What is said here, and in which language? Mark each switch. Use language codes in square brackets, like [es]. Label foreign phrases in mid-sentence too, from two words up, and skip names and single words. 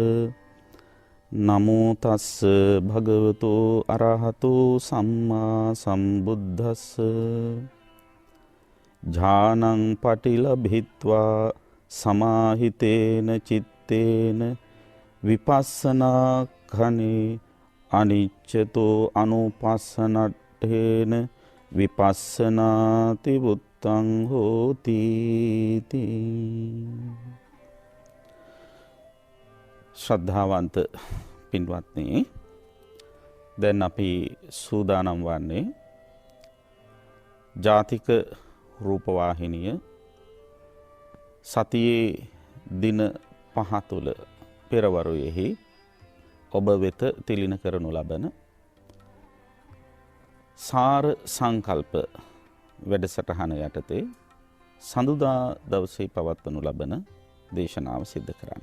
[pi] නමෝ තස්ස භගවතු අරහතෝ සම්මා සම්බුද්දස්ස ඥානං පටිලභිත්වා සමාහිතේන චිත්තේන විපස්සනා ඛනේ අනිච්චතෝ අනුපස්සනට්ඨේන විපස්සනාති බුත්තං හෝති. [si] ශ්‍රද්ධාවන්ත පින්වත්නි, දැන් අපි සූදානම් වන්නේ ජාතික රූපවාහිනිය සතියේ දින 5 තුළ පෙරවරුවේහි ඔබ වෙත තිලින කරනු ලබන සාර සංකල්ප වැඩසටහන යටතේ සඳුදා දවසේ පවත්වනු ලබන දේශනාව සිද්ධ කරන්න.